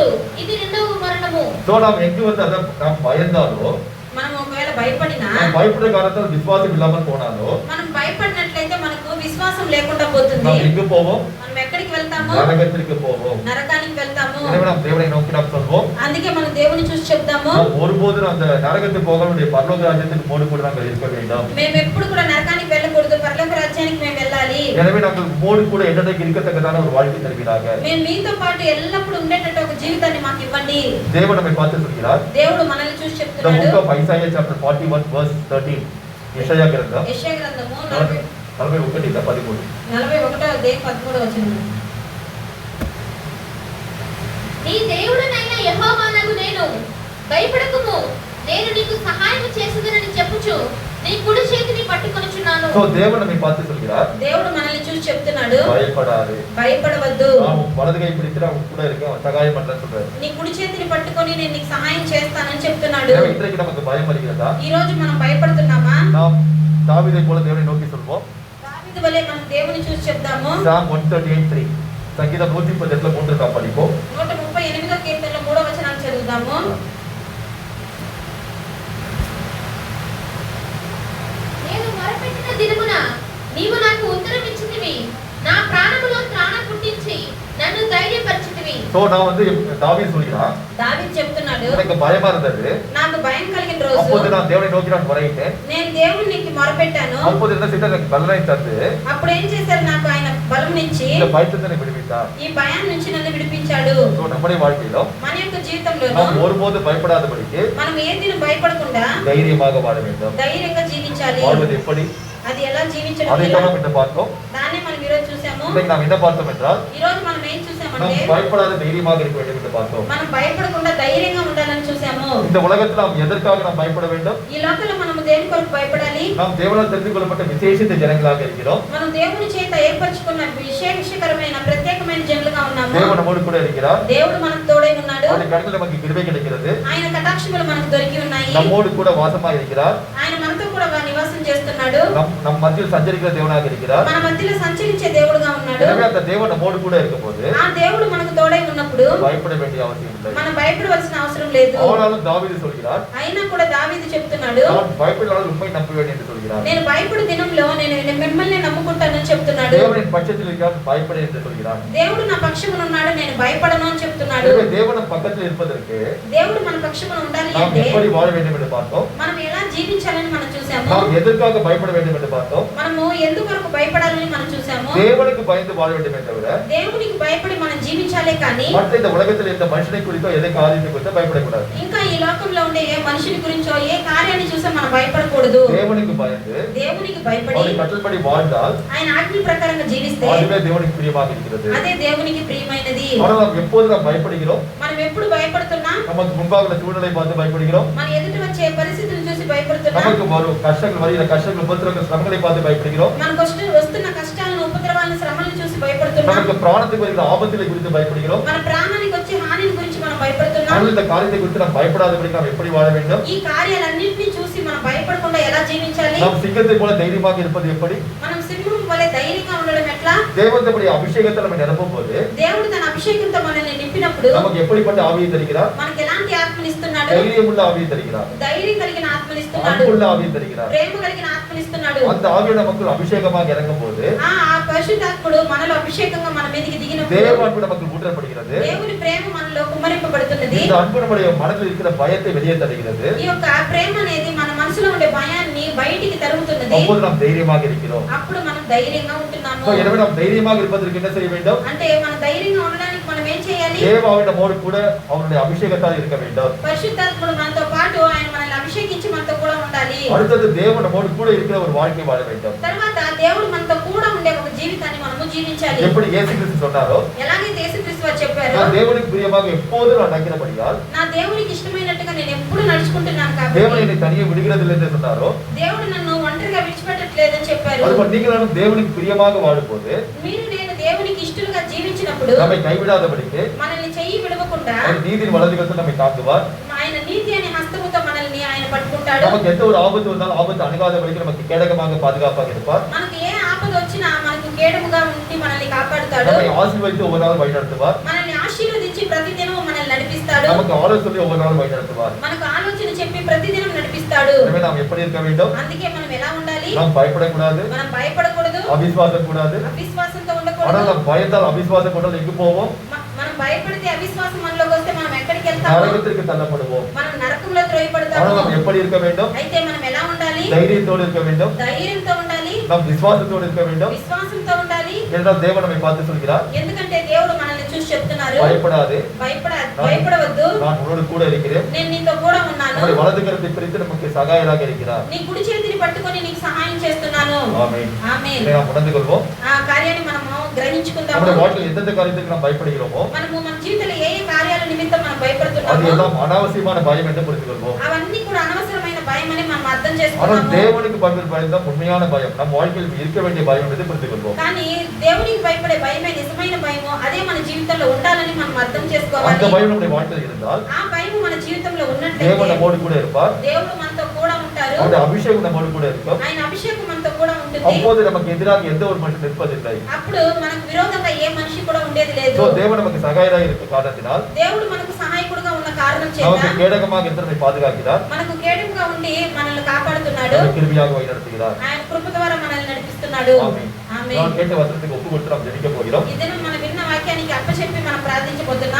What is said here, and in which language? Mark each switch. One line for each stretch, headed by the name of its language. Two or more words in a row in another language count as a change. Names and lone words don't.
Telugu: ఇది రెండవ మరణము.
Tamil: సో நாம் எங்கு வந்து அத நாம் பயந்தாலோ,
Telugu: మనం ఒకవేళ భయపడినా,
Tamil: நாம் பயப்படுற காரணத்தால் விசுவாசம் இல்லாமல் போனாலோ,
Telugu: మనం భయపడినట్లయితే మనకు విశ్వాసం లేకుండా పోతుంది.
Tamil: நாம் எங்கு போவோம்?
Telugu: మనం ఎక్కడికి వెళ్తాము?
Tamil: நரகத்திற்கு போவோம்.
Telugu: నరకానికి వెళ్తాము.
Tamil: எனவே நாம் தேவனை நோக்கி நாம் சொல்வோம்,
Telugu: అందుకే మనం దేవుని చూసి చెప్తాము,
Tamil: நாம் ஒருபோதும் அந்த நரகத்துக்கு போகக்கூடிய பரலோக ராஜ்யத்துக்கு மோடு கூட நாங்கள் இருக்க வேண்டாம்.
Telugu: మేము ఎప్పుడు కూడా నరకానికి వెళ్ళకూడదు, పరలోక రాజ్యానికి మేము వెళ్ళాలి.
Tamil: எனவே நாங்கள் மோடு கூட என்னைக்கு இருக்கத்தக்கதான ஒரு வாழ்க்கை தருவீராக.
Telugu: మేము మీతో పాటు ఎల్లప్పుడూ ఉండేటట్టు ఒక జీవితాన్ని మాకు ఇవ్వండి.
Tamil: தேவன் நம்மை பார்த்து சொல்கிறார்.
Telugu: దేవుడు మనల్ని చూసి
English: The
Telugu: చెప్తున్నాడు.
English: book of Isaiah chapter 41 verse 13.
Telugu: యెషయా గ్రంథం యెషయా గ్రంథము 41:13. 41వ అధ్యాయం 13వ వచనం. నీ దేవుడనైన యెహోవానగు నేను, భయపడకుము, నేను నీకు సహాయం చేసేదనని చెప్పుచు నీ కుడి చేతిని పట్టుకొనుచున్నాను.
Tamil: So தேவன் நம்மை பார்த்து சொல்கிறார்,
Telugu: దేవుడు మనల్ని చూసి చెప్తున్నాడు,
Tamil: பயப்படாதே,
Telugu: భయపడవద్దు,
Tamil: நான் வலது கை பிடித்து நான் கூட இருக்கேன், சகாயம் பண்றேன்னு சொல்றாரு.
Telugu: నీ కుడి చేతిని పట్టుకొని నేను నీకు సహాయం చేస్తానని చెప్తున్నాడు.
Tamil: எனவே இன்றைக்கு நமக்கு பயம் வருகிறதா?
Telugu: ఈ రోజు మనం భయపడుతున్నామా?
Tamil: நாம் தாவீதை போல தேவனை நோக்கி சொல்வோம்.
Telugu: దావీదు వలె మనం దేవుని చూసి చెప్దాము.
Tamil: Psalm 138:3. సంగీతం 138:3 நாம் படிப்போம்.
Telugu: 138వ కీర్తనలో 3వ వచనాన్ని చదువుదాము. నేను మొరపెట్టిన దినమున నీవు నాకు ఉత్తరం ఇచ్చితివి, నా ప్రాణములో త్రాణ పుట్టించి నన్ను ధైర్యపరిచితివి.
Tamil: So நான் வந்து தாவீது சொல்கிறான்,
Telugu: దావీదు చెప్తున్నాడు,
Tamil: எனக்கு பயமா இருந்தது,
Telugu: నాకు భయం కలిగిన రోజు
Tamil: அப்போது நான் தேவனை நோக்கி நான் முறையிட்டேன்.
Telugu: నేను దేవునికి మొరపెట్టాను.
Tamil: அப்போது என்ன செய்தார்? எனக்கு பலனை தந்து
Telugu: అప్పుడు ఏం చేశారు? నాకు ఆయన బలమునిచ్చి
Tamil: இந்த பயத்தினை விடுவித்தார்.
Telugu: ఈ భయాన్ని నుంచి నన్ను విడిపించాడు.
Tamil: So நம்முடைய வாழ்க்கையிலும்
Telugu: మన యొక్క జీవితంలోనూ
Tamil: நாம் ஒருபோது பயப்படாதபடிக்கு
Telugu: మనం ఏ దినం భయపడకుండా
Tamil: தைரியமாக வாழ வேண்டும்.
Telugu: ధైర్యంగా జీవించాలి.
Tamil: வாழ்வது எப்படி?
Telugu: అది ఎలా జీవించడం
Tamil: அதை
Telugu: ఎలా?
Tamil: நாம் இன்று பார்த்தோம்.
Telugu: దాన్ని మనం ఈ రోజు చూసాము.
Tamil: இன்னைக்கு நாம் என்ன பார்த்தோம் என்றால்,
Telugu: ఈ రోజు మనం ఏం చూసామంటే
Tamil: நாம் பயப்படாத தைரியமாக இருக்க வேண்டும் என்று பார்த்தோம்.
Telugu: మనం భయపడకుండా ధైర్యంగా ఉండాలని చూసాము.
Tamil: இந்த உலகத்தில் நாம் எதற்காக நாம் பயப்பட வேண்டும்?
Telugu: ఈ లోకంలో మనము దేని కొరకు భయపడాలి?
Tamil: நாம் தேவனால் தெரிந்து கொள்ளப்பட்ட விசேஷித்த ஜனங்களாக இருக்கிறோம்.
Telugu: మనం దేవుని చేత ఏర్పరచుకున్న విశేషకరమైన ప్రత్యేకమైన జనులుగా ఉన్నాము.
Tamil: தேவன் நம்மோடு கூட இருக்கிறார்.
Telugu: దేవుడు మనకు తోడై ఉన్నాడు.
Tamil: அவருடைய கண்களில் நமக்கு கிருபை கிடைக்கிறது.
Telugu: ఆయన కటాక్షములు మనకు దొరికి ఉన్నాయి.
Tamil: நம்மோடு கூட வாசமாக இருக்கிறார்.
Telugu: ఆయన మనతో కూడా నివాసం చేస్తున్నాడు.
Tamil: நம் மத்தியில் சஞ்சரிக்கிற தேவனாக இருக்கிறார்.
Telugu: మన మధ్యలో సంచరించే దేవుడుగా ఉన్నాడు.
Tamil: எனவே அந்த தேவன் நம்மோடு கூட இருக்கும்போது
Telugu: ఆ దేవుడు మనకు తోడై ఉన్నప్పుడు
Tamil: பயப்பட வேண்டிய அவசியம் இல்லை.
Telugu: మనం భయపడవలసిన అవసరం లేదు.
Tamil: ஆனாலும் தாவீது சொல்கிறார்,
Telugu: అయినా కూడా దావీదు చెప్తున్నాడు,
Tamil: நான் பயப்படாமல் உண்மை நம்புவேன் என்று சொல்கிறார்.
Telugu: నేను భయపడు దినంలో నేను మిమ్మల్ని నమ్ముకుంటానని చెప్తున్నాడు.
Tamil: தேவனின் பட்சத்தில் இருக்கிறார், பயப்பட என்று சொல்கிறார்.
Telugu: దేవుడు నా పక్షమున ఉన్నాడు, నేను భయపడను అని చెప్తున్నాడు.
Tamil: எனவே தேவன் நம் பக்கத்தில் இருப்பதற்கு
Telugu: దేవుడు మన పక్షమున ఉండాలి
Tamil: நாம்
Telugu: అంటే
Tamil: எப்படி வாழ வேண்டும் என்று பார்த்தோம்.
Telugu: మనం ఎలా జీవించాలని మనం చూసాము.
Tamil: நாம் எதற்காக பயப்பட வேண்டும் என்று பார்த்தோம்.
Telugu: మనము ఎందుకొరకు భయపడాలని మనం చూసాము.
Tamil: தேவனுக்கு பயந்து வாழ வேண்டுமே தவிர
Telugu: దేవునికి భయపడి మనం జీవించాలే కానీ
Tamil: மற்ற இந்த உலகத்தில் இந்த மனுஷனை குறித்தோ எதை காரியத்தை குறித்தோ பயப்படக்கூடாது.
Telugu: ఇంకా ఈ లోకంలో ఉండే ఏ మనిషిని గురించో ఏ కార్యాన్ని చూసా మనం భయపడకూడదు.
Tamil: தேவனுக்கு பயந்து
Telugu: దేవునికి భయపడి
Tamil: அவருடைய கட்டளைப்படி வாழ்ந்தால்
Telugu: ఆయన ఆజ్ఞ ప్రకారంగా జీవిస్తే
Tamil: அதுவே தேவனுக்கு பிரியமாக இருக்கிறது.
Telugu: అదే దేవునికి ప్రియమైనది.
Tamil: ஆனால் நாம் எப்போது நாம் பயப்படுகிறோம்?
Telugu: మనం ఎప్పుడు భయపడుతున్నా?
Tamil: நமக்கு முன்பாக உள்ள சூழ்நிலை பார்த்து பயப்படுகிறோம்.
Telugu: మన ఎదుట వచ్చే పరిస్థితులను చూసి భయపడుతున్నా?
Tamil: நமக்கு வரும் கஷ்டங்கள், வருகிற கஷ்டங்கள், உபத்திரவங்கள், சிரமங்களை பார்த்து பயப்படுகிறோம்.
Telugu: మనకు వస్తున్న కష్టాలను, ఉపద్రవాలను, శ్రమలను చూసి భయపడుతున్నాం.
Tamil: நமக்கு பிராணத்துக்கு வருகிற ஆபத்துகளை குறித்து பயப்படுகிறோம்.
Telugu: మన ప్రాణానికి వచ్చే హానిని గురించి మనం భయపడుతున్నాం.
Tamil: ஆனால் இந்த காரியத்தை குறித்து நாம் பயப்படாதபடி நாம் எப்படி வாழ வேண்டும்?
Telugu: ఈ కార్యాలన్నింటినీ చూసి మనం భయపడకుండా ఎలా జీవించాలి?
Tamil: நாம் சிங்கத்தை போல தைரியமாக இருப்பது எப்படி?
Telugu: మనం సింహం వలె ధైర్యంగా ఉండడం ఎట్లా?
Tamil: தேவனுடைய அபிஷேகத்தை நம்ம நிரப்பும் போது
Telugu: దేవుడు తన అభిషేకంతో మనల్ని నింపినప్పుడు
Tamil: நமக்கு எப்படிப்பட்ட ஆவியை தருகிறார்?
Telugu: మనకి ఎలాంటి ఆత్మనిస్తున్నాడు?
Tamil: தைரியமுள்ள ஆவியை தருகிறார்.
Telugu: ధైర్యం కలిగిన ఆత్మనిస్తున్నాడు.
Tamil: அன்புள்ள ஆவியை தருகிறார்.
Telugu: ప్రేమ కలిగిన ఆత్మనిస్తున్నాడు.
Tamil: அந்த ஆவியை நமக்கு அபிஷேகமாக இறங்கும் போது
Telugu: ఆ పరిశుద్ధాత్ముడు మనలో అభిషేకంగా మన మీదకి దిగినప్పుడు
Tamil: தேவ அன்பு நமக்கு ஊற்றப்படுகிறது.
Telugu: దేవుని ప్రేమ మనలో కుమ్మరింపబడుతున్నది.
Tamil: இந்த அன்பு நம்முடைய மனதில் இருக்கிற பயத்தை வெளியே தருகிறது.
Telugu: ఈ యొక్క ప్రేమ అనేది మన మనసులో ఉండే భయాన్ని బయటికి తరుగుతున్నది.
Tamil: அப்போது நாம் தைரியமாக இருக்கிறோம்.
Telugu: అప్పుడు మనం ధైర్యంగా ఉంటున్నాము.
Tamil: So எனவே நாம் தைரியமாக இருப்பதற்கு என்ன செய்ய வேண்டும்?
Telugu: అంటే మన ధైర్యంగా ఉండడానికి మనం ఏం చేయాలి?
Tamil: தேவாவின் நம்மோடு கூட அவருடைய அபிஷேகத்தால் இருக்க வேண்டும்.
Telugu: పరిశుద్ధాత్ముడు మనతో పాటు ఆయన మనల్ని అభిషేకించి మనతో కూడా ఉండాలి.
Tamil: அடுத்தது தேவன் நம்மோடு கூட இருக்கிற ஒரு வாழ்க்கை வாழ வேண்டும்.
Telugu: తర్వాత దేవుడు మనతో కూడా ఉండే ఒక జీవితాన్ని మనము జీవించాలి.
Tamil: எப்படி இயேசுகிறிஸ்து சொன்னாரோ,
Telugu: ఎలాగైతే యేసుక్రీస్తు వారు చెప్పారో,
Tamil: நான் தேவனுக்கு பிரியமாக எப்போதும் நான் நடக்கிறபடியால்,
Telugu: నా దేవునికి ఇష్టమైనట్టుగా నేను ఎప్పుడు నడుచుకుంటున్నాను
Tamil: தேவன்
Telugu: కాబట్టి
Tamil: என்னை தனியே விடுகிறதில்லை என்று சொன்னாரோ,
Telugu: దేవుడు నన్ను ఒంటరిగా విడిచిపెట్టట్లేదని చెప్పారు.
Tamil: அதுபோல் நீங்களும் தேவனுக்கு பிரியமாக வாழும்போது
Telugu: మీరు నేను దేవునికి ఇష్టలుగా జీవించినప్పుడు
Tamil: நம்மை கைவிடாதபடிக்கு
Telugu: మనల్ని చెయ్యి విడవకుండా
Tamil: அவர் நீதியின் வலதுகரத்தில் நம்மை தாங்குவார்.
Telugu: ఆయన నీతి అనే హస్తముతో మనల్ని ఆయన పట్టుకుంటాడు.
Tamil: நமக்கு எந்த ஒரு ஆபத்து வந்தாலும் ஆபத்து அணுகாதபடிக்கு நமக்கு கேடகமாக பாதுகாப்பாக இருப்பார்.
Telugu: మనకు ఏ ఆపద వచ్చినా మనకు కేడముగా ఉండి మనల్ని కాపాడుతాడు.
Tamil: நம்மை ஆசீர்வதித்து ஒவ்வொரு நாளும் வழிநடத்துவார்.
Telugu: మనల్ని ఆశీర్వదించి ప్రతిదినం మనల్ని నడిపిస్తాడు.
Tamil: நமக்கு ஆலோசனை ஒவ்வொரு நாளும் வழிநடத்துவார்.
Telugu: మనకు ఆలోచన చెప్పి ప్రతిదినం నడిపిస్తాడు.
Tamil: எனவே நாம் எப்படி இருக்க வேண்டும்?
Telugu: అందుకే మనం ఎలా ఉండాలి?
Tamil: நாம் பயப்படக்கூடாது,
Telugu: మనం భయపడకూడదు,
Tamil: அவிசுவாசம் கூடாது.
Telugu: అవిశ్వాసంతో
Tamil: ஆனால்
Telugu: ఉండకూడదు.
Tamil: நாம் பயத்தால் அவிசுவாசம் கொண்டால் எங்கு போவோம்?
Telugu: మనం భయపడితే అవిశ్వాసం మనలోకి వస్తే మనం ఎక్కడికి వెళ్తాము?
Tamil: நரகத்திற்கு தள்ளப்படுவோம்.
Telugu: మనం నరకంలో త్రోయపడతాము.
Tamil: ஆனால் நாம் எப்படி இருக்க வேண்டும்?
Telugu: అయితే మనం ఎలా ఉండాలి?
Tamil: தைரியத்தோடு இருக்க வேண்டும்.
Telugu: ధైర్యంతో ఉండాలి,
Tamil: நாம் விசுவாசத்தோடு இருக்க வேண்டும்.
Telugu: విశ్వాసంతో ఉండాలి.
Tamil: என்றால் தேவன் நம்மை பார்த்து சொல்கிறார்,
Telugu: ఎందుకంటే దేవుడు మనల్ని చూసి చెప్తున్నారు,
Tamil: பயப்படாதே,
Telugu: భయపడవద్దు,
Tamil: நான் உன்னோடு கூட இருக்கிறேன்.
Telugu: నేను నీతో కూడా ఉన్నాను.
Tamil: நம்முடைய வலது கரத்தை பிரித்து நமக்கு சகாயராக இருக்கிறார்.
Telugu: నీ కుడి చేతిని పట్టుకొని నీకు సహాయం చేస్తున్నాను.
Tamil: ஆமென்.
Telugu: ఆమేన్.
Tamil: இதை நாம் உணர்ந்து கொள்வோம்.
Telugu: ఆ కార్యాన్ని మనము గ్రహించుకుందాము.
Tamil: நம்முடைய வாழ்க்கையில் எந்தெந்த காரியத்துக்கு நாம் பயப்படுகிறோமோ
Telugu: మనము మన జీవితంలో ఏ ఏ కార్యాల నిమిత్తం మనం
Tamil: அது
Telugu: భయపడుతున్నామో
Tamil: எல்லாம் அனாவசியமான பயம் என்று புரிந்து கொள்வோம்.
Telugu: అవన్నీ కూడా అనవసరమైన భయం అని మనం అర్థం
Tamil: ஆனால்
Telugu: చేసుకున్నాము.
Tamil: தேவனுக்கு பயப்படுற பயம் தான் உண்மையான பயம். நம் வாழ்க்கையில் இருக்க வேண்டிய பயம் என்பதை புரிந்து கொள்வோம்.
Telugu: కానీ దేవునికి భయపడే భయమే నిజమైన భయము. అదే మన జీవితంలో ఉండాలని మనం అర్థం
Tamil: அந்த
Telugu: చేసుకోవాలి.
Tamil: பயம் நம்முடைய வாழ்க்கையில் இருந்தால்
Telugu: ఆ భయం మన జీవితంలో
Tamil: தேவன்
Telugu: ఉన్నట్లయితే
Tamil: நம்மோடு கூட இருப்பார்.
Telugu: దేవుడు మనతో కూడా ఉంటారు.
Tamil: அவருடைய அபிஷேகம் நம்மோடு கூட இருக்கும்.
Telugu: ఆయన అభిషేకం మనతో కూడా ఉంటుంది.
Tamil: அப்போது நமக்கு எதிராக எந்த ஒரு மனுஷன் நிற்பதில்லை.
Telugu: అప్పుడు మనకు విరోధంగా ఏ మనిషి కూడా ఉండేది లేదు.
Tamil: So, தேவன் நமக்கு சகாயராக இருக்கும் காரணத்தினால்
Telugu: దేవుడు మనకు సహాయకుడుగా ఉన్న కారణం చేత
Tamil: நமக்கு கேடகமாக இருந்து நம்மை பாதுகாக்கிறார்.
Telugu: మనకు కేడముగా ఉండి మనల్ని కాపాడుతున్నాడు.
Tamil: நம்மை கிருபையாக வழி நடத்துகிறார்.
Telugu: ఆయన కృప ద్వారా మనల్ని నడిపిస్తున్నాడు.
Tamil: ஆமென்.
Telugu: ఆమేన్.
Tamil: நான் கேட்ட வசனத்துக்கு ஒப்பு கொடுத்து நாம் ஜெபிக்க போகிறோம்.
Telugu: ఈ దినం మనం విన్న వాక్యానికి అప్పచెప్పి మనం ప్రార్థించబోతున్నాం.